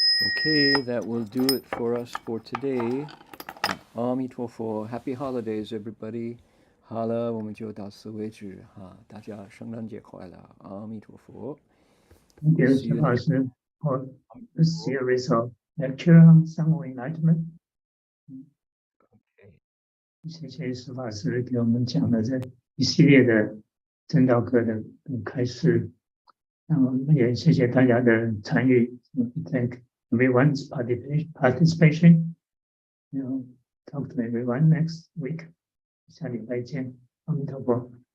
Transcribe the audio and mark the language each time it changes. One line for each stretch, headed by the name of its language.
English: Okay, that will do it for us for today. 阿弥陀佛 Happy holidays, everybody.
Chinese: 好了，我们就到此为止哈，大家圣诞节快乐，阿弥陀佛。
English: Thank you, 石法师 for this series of lecture on some enlightenment.
Chinese: 谢谢石法师给我们讲的这一系列的证道歌的开示，那么也谢谢大家的参与。
English: Thank everyone's participation. Talk to everyone next week.
Chinese: 下礼拜见，阿弥陀佛。